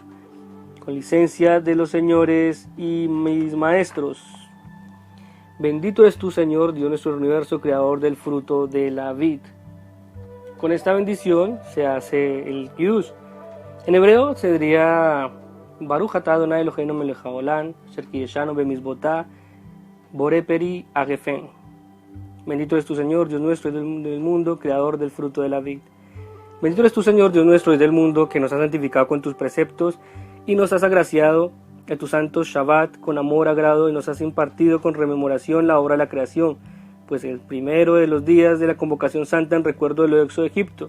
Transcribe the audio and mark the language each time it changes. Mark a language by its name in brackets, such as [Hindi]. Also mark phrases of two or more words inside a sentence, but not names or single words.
[Spanish] Con licencia de los señores y mis maestros. Bendito eres tú, Señor, Dios nuestro universo, creador del fruto de la vid. Con esta bendición se hace el Kiddush. En hebreo se diría [Hebrew] ברוך אתה אדוני אלוהינו מלך העולם אשר קדשנו במצוותיו בורא פרי הגפן. [Spanish] Bendito eres tú, Señor, Dios nuestro del mundo, creador del fruto de la vid. Bendito eres tú, Señor, Dios nuestro del mundo, que nos has santificado con tus preceptos y nos has agraciado de tu santo Shabbat con amor, agrado, y nos has impartido con rememoración la obra de la creación, pues el primero de los días de la convocación santa en recuerdo del éxodo de Egipto.